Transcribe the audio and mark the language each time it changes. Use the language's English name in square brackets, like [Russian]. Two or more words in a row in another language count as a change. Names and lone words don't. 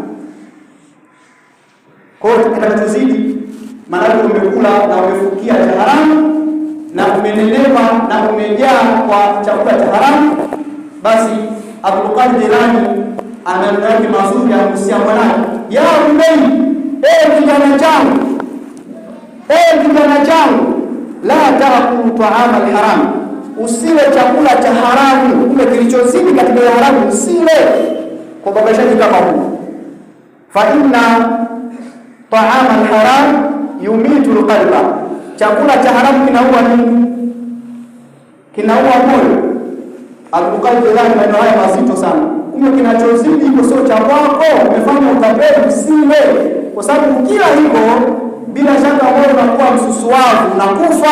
[Swahili] Kwa hiyo tunatuzidi, maana umekula na umefukia cha haramu na umenenepa na umejaa kwa chakula cha haramu, basi Abdul Qadir Jilani ana maneno yake mazuri ya kuhusia mwanae, ya umei, kijana changu, [Arabic] لا تأكل طعام الحرام, [Swahili] usile chakula cha haramu, kile kilichozidi katika haramu usile, kwa babashaji kama huu. [Arabic] فإن طعام الحرام يميت القلب, [Swahili] chakula cha haramu kinaua nini? Kinaua moyo. Abdul Qadir Jilani maneno haya mazito sana. Kumbe kinachozidi hiko sio cha kwako, umefanya utapeli, usile, kwa sababu kila hiko bila shaka moyo unakuwa msusuavu na kufa.